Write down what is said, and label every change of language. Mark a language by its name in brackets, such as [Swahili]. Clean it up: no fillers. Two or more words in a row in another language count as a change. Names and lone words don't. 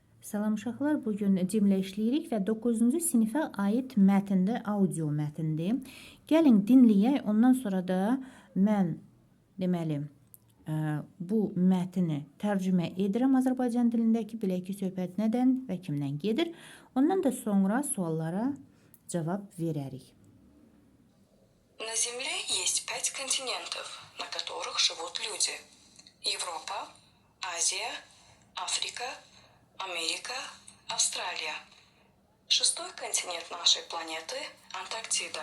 [Azerbaijani] Salam uşaqlar, bugün cimlə işləyirik və 9-cu sinifə aid mətndə audio mətndir. Gəlin dinləyək, ondan sonra da mən deməli bu mətni tərcümə edirəm Azərbaycan dilindəki, bilək ki, söhbət nədən və kimdən gedir. Ondan da sonra suallara cavab verərik. [Russian] На Земле есть 5 континентов, на которых живут люди. Европа, Азия, Африка, Америка, Австралия. Шестой континент нашей планеты – Антарктида.